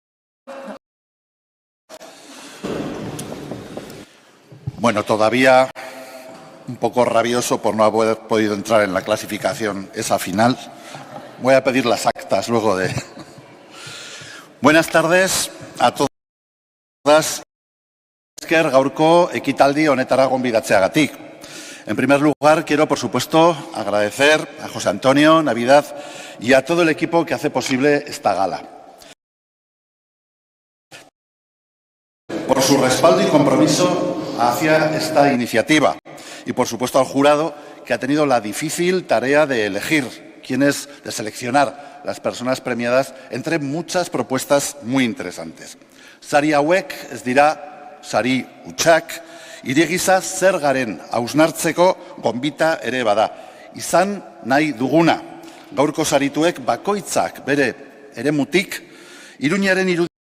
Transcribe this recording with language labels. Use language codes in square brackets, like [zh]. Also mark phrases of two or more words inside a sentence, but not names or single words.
[es] Bueno, todavía un poco rabioso por no haber podido entrar en la clasificación esa final. Voy a pedir las actas luego de... Buenas tardes a todas. [eu] Esker gaurko ekitaldi honetara gonbidatzeagatik. [es] En primer lugar, quiero, por supuesto, agradecer a José Antonio, Navidad y a todo el equipo que hace posible esta gala. Por su respaldo y compromiso hacia esta iniciativa. Y, por supuesto, al jurado, que ha tenido la difícil tarea de elegir de seleccionar las personas premiadas entre muchas propuestas muy interesantes. [eu] Sari hauek ez dira sari hutsak, hiri gisa zer garen hausnartzeko gonbita ere bada. Izan nahi duguna, gaurko sarituek bakoitzak bere eremutik, Iruñaren irudi